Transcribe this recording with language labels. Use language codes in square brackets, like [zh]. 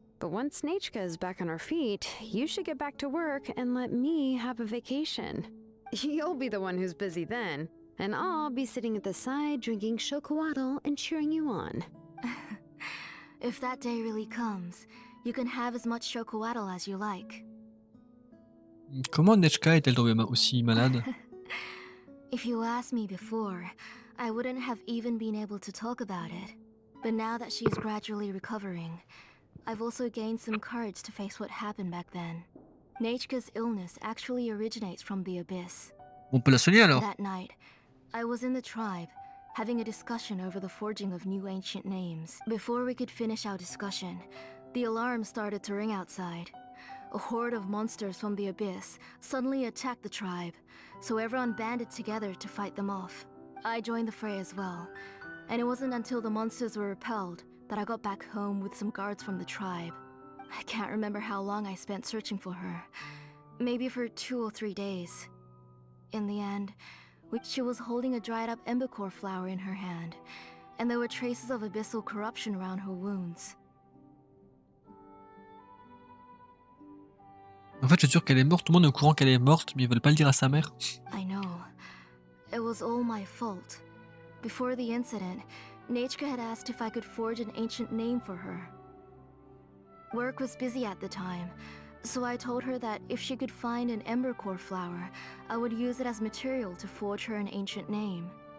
[en] But once Nachka is back on her feet, you should get back to work and let me have a vacation. You'll be the one who's busy then, and I'll be sitting at the side drinking chocolatl and cheering you on. If that day really comes, you can have as much chocolatl as you like. [fr] Comment Nechka est-elle tombée aussi malade? [en] If you asked me before, I wouldn't have even been able to talk about it. But now that she's gradually recovering, I've also gained some courage to face what happened back then. Nachka's illness actually originates from the abyss. [fr] On peut la soigner alors? [en] That night, I was in the tribe, having a discussion over the forging of new ancient names. Before we could finish our discussion, the alarm started to ring outside. A horde of monsters from the abyss suddenly attacked the tribe, so everyone banded together to fight them off. I joined the fray as well, and it wasn't until the monsters were repelled that I got back home with some guards from the tribe. I can't remember how long I spent searching for her. Maybe for 2 or 3 days. In the end, she was holding a dried up embercore flower in her hand, and there were traces of abyssal corruption around her wounds. [fr] En fait, je suis sûr qu'elle est morte. Tout le monde est au courant qu'elle est morte, mais ils veulent pas le dire à sa mère. [en] I know. It was all my fault. Before the incident, Nachka had asked if I could forge an ancient name for her. Work was busy at the time, so I told her that if she could find an embercore flower, I would use it as material to forge her an ancient name.